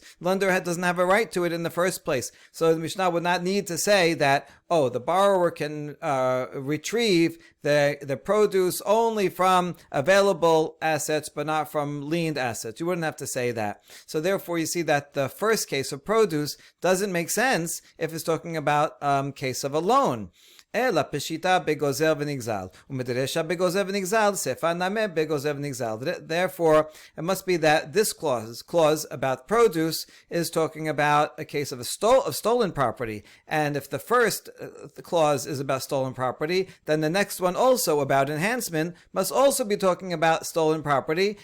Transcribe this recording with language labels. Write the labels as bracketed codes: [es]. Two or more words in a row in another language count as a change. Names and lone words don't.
[en] Lender doesn't have a right to it in the first place. So the Mishnah would not need to say that, the borrower can retrieve the produce only from available assets, but not from liened assets. You wouldn't have to say that. So therefore, you see that the first case of produce doesn't make sense if it's talking about case of a loan. [arc] אלא פשיטה בגוזר ונגזל, ומדרשה בגוזר ונגזל, סיפא נמי בגוזר ונגזל. [en] Therefore, it must be that this clause about produce is talking about a case of stolen property. And if the first clause is about stolen property, then the next one also about enhancement must also be talking about stolen property.